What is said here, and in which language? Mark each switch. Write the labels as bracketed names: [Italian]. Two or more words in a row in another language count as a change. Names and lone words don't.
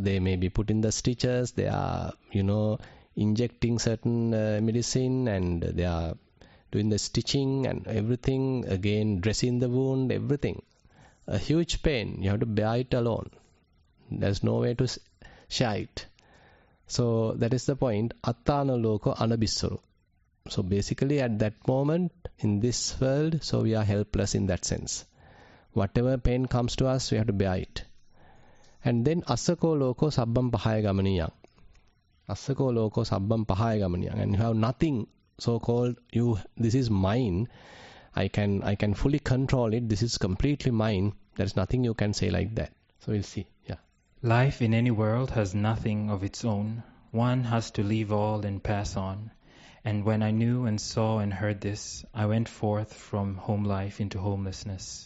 [English] So they may be put in the stitches, they are, injecting certain medicine, and they are doing the stitching and everything, again dressing the wound, everything. A huge pain, you have to bear it alone. There's no way to share it. So that is the point. [Pali] Attana loko anabissuru. [English] So basically at that moment in this world, so we are helpless in that sense. Whatever pain comes to us, we have to bear it. And then [Pali] asako loko sabbam pahaya gamaniyang. Asako loko sabbam pahaya gamaniyang. [English] And you have nothing so-called, this is mine. I can fully control it. This is completely mine. There's nothing you can say like that. So we'll see. Yeah. Life in any world has nothing of its own. One has to leave all and pass on. And when I knew and saw and heard this, I went forth from home life into homelessness.